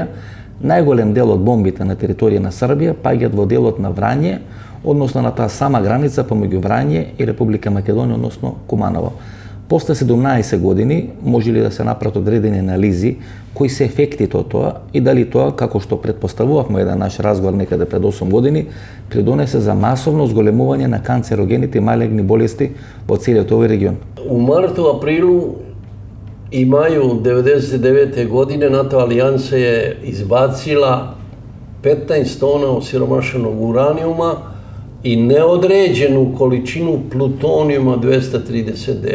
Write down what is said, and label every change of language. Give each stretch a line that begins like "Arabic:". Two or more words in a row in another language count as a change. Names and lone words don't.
Macedonian: Најголем дел од бомбите на територија на Србија паѓаат во делот на Врање, односно на таа сама граница помеѓу Врање и Република Македонија, односно Куманово. После 17 години може ли да се направат одредени анализи кои се ефектите од тоа и дали тоа, како што предпоставувавме еден наш разговор некаде пред 8 години, придонесе за масовно зголемување на канцерогените и малегни болести во целиот овој регион.
Serbian: U martu, aprilu i maju 99. godine NATO alijansa je izbacila 15 tona osiromašenog uranijuma i neodređenu količinu plutonijuma 239.